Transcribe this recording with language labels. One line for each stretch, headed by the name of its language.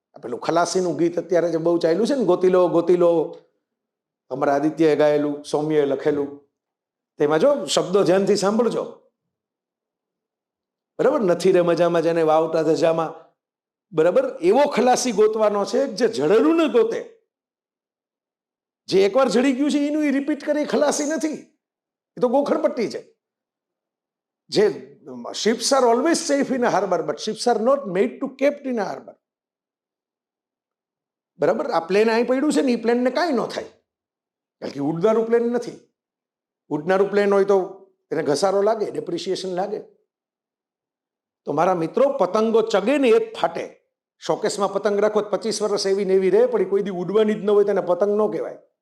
Gujarati: પેલું ખલાસીનું ગીત અત્યારે જે બહુ ચાલ્યું છે ને, ગોતી લો ગોતી લો, અમારા આદિત્યએ ગાયેલું, સૌમ્યએ લખેલું, તેમાં જો શબ્દો ધ્યાનથી સાંભળજો, બરાબર? નથી રે મજામાં જેને વાવટા ધજામાં, બરાબર? એવો ખલાસી ગોતવાનો છે જે જડેલું ન ગોતે. જે એકવાર જડી ગયું છે એનું એ રિપીટ કરે, ખલાસી નથી, એ તો ગોખણપટ્ટી છે.
English: જે ships are always safe in a harbor, but ships are not made to kept in a harbor.
Gujarati: બરાબર? આ પ્લેન અહીં પડ્યું છે ને, એ પ્લેનને કાંઈ ન થાય, કારણ કે ઉડનારું પ્લેન નથી. ઉડનારું પ્લેન હોય તો એને ઘસારો લાગે, ડેપ્રિસિએશન લાગે. તો મારા મિત્રો, પતંગો ચગે ને એ જ ફાટે. શોકેસમાં પતંગ રાખો 25 વર્ષ એવી ને એવી રહે, પણ કોઈ દી ઉડવાની જ ન હોય તેને પતંગ ન કહેવાય.